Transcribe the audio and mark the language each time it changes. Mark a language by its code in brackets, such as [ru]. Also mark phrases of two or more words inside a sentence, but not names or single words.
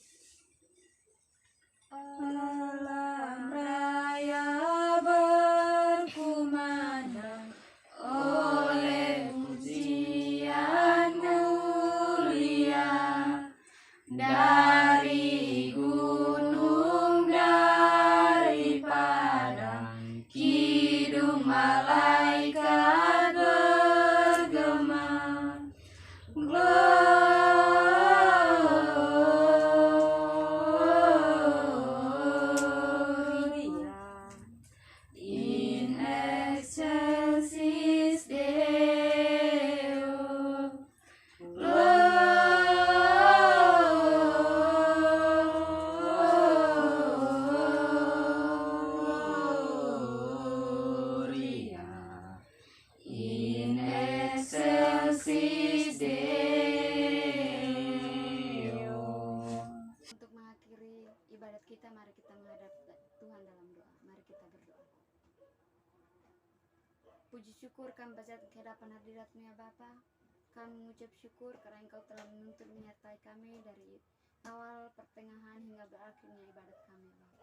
[id] Alam raya berkumandang oleh pujian mulia, dari gunung, dari padang, kidung malaikat bergema. [la] Gloria in excelsis Deo. Gloria in excelsis Deo. [id] Untuk mengakhiri ibadat kita, mari kita menghadap Tuhan dalam doa. Mari kita berdoa. Puji syukur kami panjatkan ke hadapan hadirat-Mu ya Bapa. Kami mengucap syukur karena Engkau telah menuntun menyertai kami dari awal, pertengahan hingga berakhirnya ibadat kami ya Bapa.